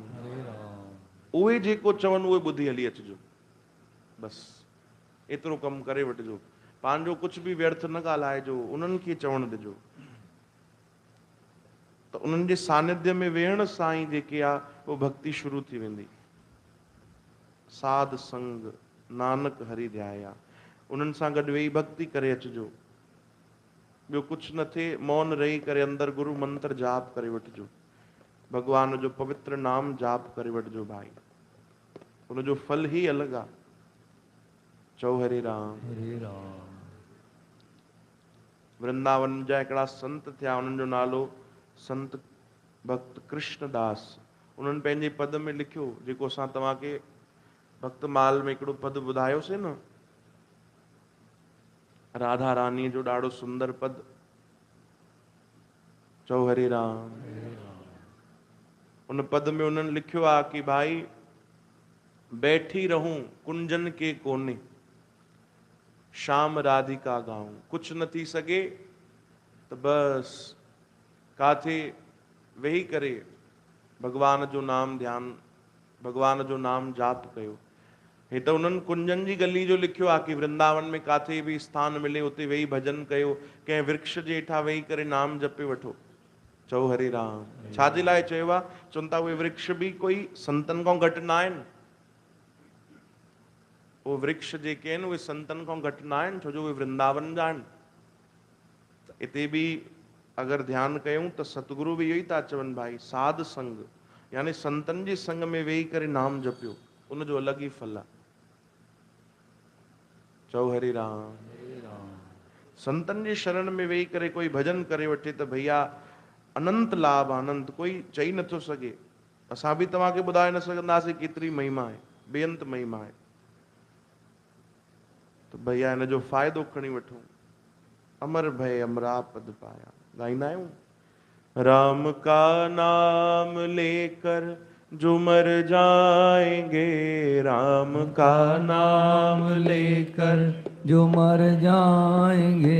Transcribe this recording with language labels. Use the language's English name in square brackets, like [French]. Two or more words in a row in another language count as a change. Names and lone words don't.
[Sindhi] उहे जेको चवनि उहे ॿुधी हली अचिजो, बसि एतिरो कमु करे वठिजो। पंहिंजो कुझु बि व्यर्थ न ॻाल्हाइजो, उन्हनि खे चवणु ॾिजो। त उन्हनि जे सानिध्य में वेहण सां ई जेके आहे उहो भक्ति शुरू थी वेंदी। [Punjabi] ਸਾਧ ਸੰਗ ਨਾਨਕ ਹਰਿ ਧਿਆਇਆ, [Sindhi] उन्हनि सां गॾु वेही भक्ति करे अचिजो। ॿियो कुझु न थिए, मौन रही करे अंदरि गुरु मंत्र जाप करे वठिजो, भगवान जो पवित्र नाम जाप करे वठिजो भाई, उनजो फल ही अलॻि आहे। चओ हरे राम। हरे राम। वृंदावन जा हिकिड़ा संत थिया, उन्हनि जो नालो संत भक्त कृष्णदास। उन्हनि पंहिंजे पद में लिखियो, जेको असां तव्हांखे भक्तमाल में हिकिड़ो पद ॿुधायोसीं न, राधा रानीअ जो ॾाढो सुंदर पद। चओ हरे राम। उन पद में उन्हनि लिखियो आहे कि भाई [Hindi] बैठी रहूं कुंजन के कोने, शाम राधिका गाऊं। [Sindhi] कुछ न थी सघे त बसि काथे वेही करे भगवान जो नाम ध्यान, भगवान जो नाम जाप कयो। हे त उन्हनि कुंजन जी गली जो लिखियो आहे कि वृंदावन में काथे बि स्थान मिले उते वेही भजन कयो, कंहिं वृक्ष जे हेठां वेही करे नाम जपे वठो। चओ हरे राम। छाजे लाइ चयो आहे? चवनि था उहे वृक्ष बि कोई संतनि खां घटि न आहिनि। उहे वृक्ष जेके आहिनि उहे संतनि खां घटि न आहिनि, छो जो उहे वृंदावन जा आहिनि। हिते बि अगरि ध्यानु कयूं त सतगुरु बि इहो ई था चवनि भाई, साध संग यानी संतनि जे संग में वेही करे नाम जपियो, उनजो अलॻि ई फल आहे। चओ हरे राम। संतनि जे शरण में वेही करे कोई भजन करे वठे त भैया अनंत लाभ, अनंत, कोई चई नथो सघे। असां बि तव्हांखे ॿुधाए न सघंदासीं केतिरी महिमा आहे, बेअंत महिमा आहे। तो भैया इन जो फ़ाइदो खणी वठो। [Punjabi] ਅਮਰ ਭਯ ਅਮਰਾ ਪਦ ਪਾਇਆ, [Sindhi] गाईंदा आहियूं। [Hindi] राम का नाम लेकर जो मर जाएंगे, राम का नाम लेकर जो मर जाएंगे,